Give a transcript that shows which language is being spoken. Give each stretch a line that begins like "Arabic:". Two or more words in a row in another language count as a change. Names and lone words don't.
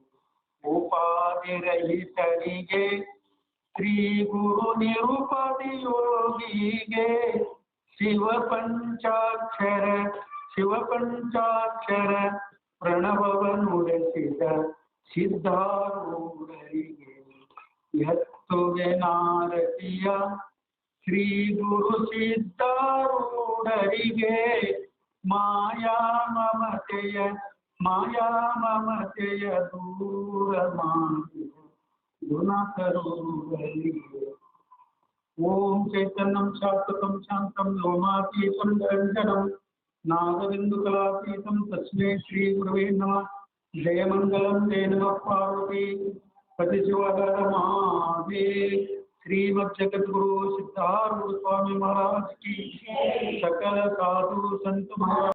Kannada: ಉಪಾಧಿರಹಿತರಿಗೆ ಶ್ರೀ ಗುರು ನಿರುಪಾಧಿ ಯೋಗಿಗೆ ಶಿವ ಪಂಚಾಕ್ಷರ ಪ್ರಣವವ ನುಡಿಸಿದ ಸಿದ್ಧಾರೂಢರಿಗೆ ಎತ್ತುಗೆ ನಾರತಿಯ ಶ್ರೀ ಗುರು ಸಿದ್ಧಾರೂಢರಿಗೆ ಮಾಯಾ ಮಮತೆಯ ದೂರ ಮಾಡಿದ ಗುಣಕರುಗಳಿಗೆ
Sanskrit: ಓಂ ಚೈತನ್ಯಂ ಶಾಶ್ವತಂ ಶಾಂತಂ ವ್ಯೋಮಾತೀತಂ ನಿರಂಜನಂ ನಾಗಬಿಂದುಕಲಾತೀತಂ ತಸ್ಮೈ ಶ್ರೀ ಗುರುವೇ ನಮಃ ಜಯ ಮಂಗಲಂ ಜಯ ನಮಃ ಪಾರ್ವತಿ ಪತಿ ಶಿವಹರ ಮಹಾದೇವ
Hindi: श्रीमद् जगद्गुरु सिद्धारूढ़ स्वामी महाराज की सकल साधु संत महाराज